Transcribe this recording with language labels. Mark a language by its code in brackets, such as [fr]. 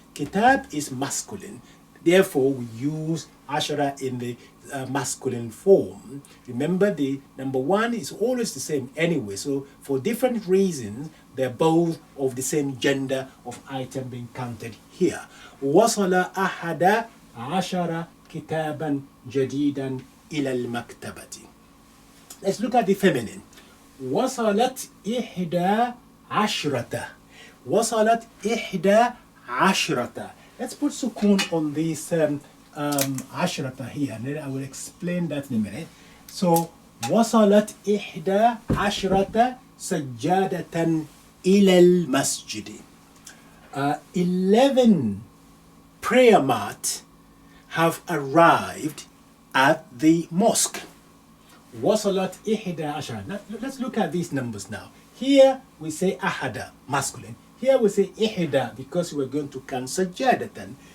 [en] Kitab is masculine. Therefore, we use ashara in the masculine form. Remember, the number 1 is always the same anyway. So, for different reasons, they're both of the same gender of item being counted here. [ar] وصل أحد عشر كتابا جديدا إلى المكتبة. [en] Let's look at the feminine. [ar] وصلت إحدى عشرة. وصلت إحدى عشرة. [en] Let's put sukun on this ashrata here, and then I will explain that in a minute. [ar] So, وصلت إحدى عشرة سجادة إلى المسجد. [en] 11 prayer mats have arrived at the mosque. [ar] وصلت إحدى عشرة. [en] Now, let's look at these numbers now. Here we say ahada, masculine. Here we say ihda because we're going to count sajadatan.